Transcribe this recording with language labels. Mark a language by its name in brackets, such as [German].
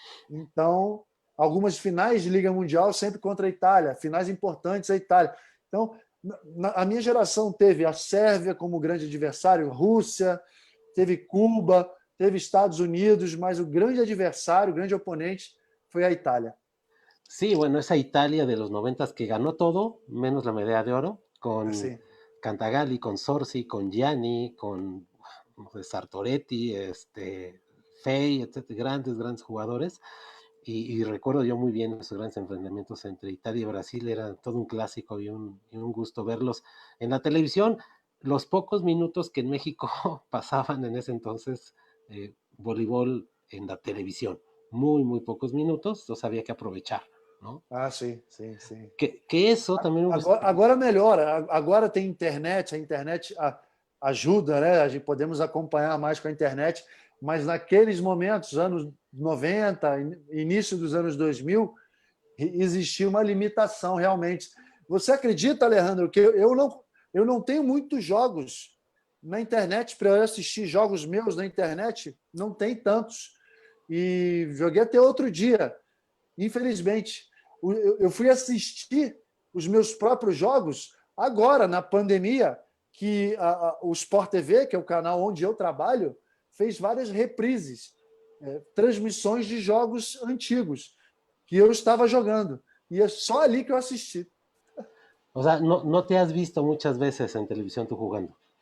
[Portuguese] Então, algumas finais de Liga Mundial sempre contra a Itália, finais importantes a Itália. Então, a minha geração teve a Sérvia como grande adversário, Rússia, teve Cuba, teve Estados Unidos, mas o grande adversário, o grande oponente foi a Itália. [Spanish] Sí, bueno, esa Italia de los noventas que ganó todo, menos la medalla de oro, con [Portuguese] Assim. [Spanish] Cantagalli, con Sorsi, con Gianni, con Sartoretti, Fey, etcétera, grandes jugadores. Y recuerdo yo muy bien esos grandes enfrentamientos entre Italia y Brasil, era todo un clásico y un gusto verlos en la televisión. Los pocos minutos que en México pasaban en ese entonces voleibol en la televisión, muy pocos minutos, entonces había que aprovechar, ¿no? [Portuguese] Ah, sim, sim, sim. [Spanish] Que eso también me gusta. [Portuguese] Agora melhora, agora tem internet, a internet ajuda, né? A gente podemos acompanhar mais com a internet, mas naqueles momentos, anos 90, início dos anos 2000, existia uma limitação realmente. Você acredita, Alejandro, que eu não tenho muitos jogos na internet para eu assistir jogos meus na internet? Não tem tantos. E joguei até outro dia, infelizmente. Eu fui assistir os meus próprios jogos agora, na pandemia, que o Sport TV, que é o canal onde eu trabalho, fez várias reprises, transmissões de jogos antigos que eu estava jogando. E é só ali que eu assisti. [Spanish] O sea, no te has visto muchas veces en televisión tú jugando.